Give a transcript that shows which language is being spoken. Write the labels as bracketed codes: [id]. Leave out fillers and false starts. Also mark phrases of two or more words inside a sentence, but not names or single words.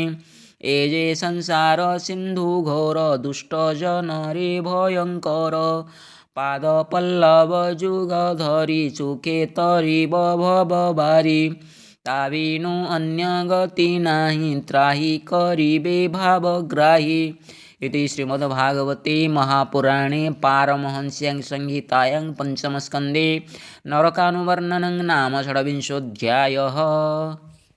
[or] ଏ ଯେ ସଂସାର ସିନ୍ଧୁ ଘୋର ଦୁଷ୍ଟ ଜନରେ ଭୟଙ୍କର। ପାଦ ପଲ୍ଲବ ଯୁଗ ଧରି ସୁଖେ ତରିବ ଭବ ବାରି। ତା ବିନୁ ଅନ୍ୟ ଗତି ନାହିଁ ତ୍ରାହି କରିବେ ଭାବଗ୍ରାହୀ। [sa] इति श्रीमद्भागवते महापुराणे पारमहंस्यां संहितायां पंचमस्कन्धे नरकानुवर्णनं नाम षड्विंशोऽध्यायः।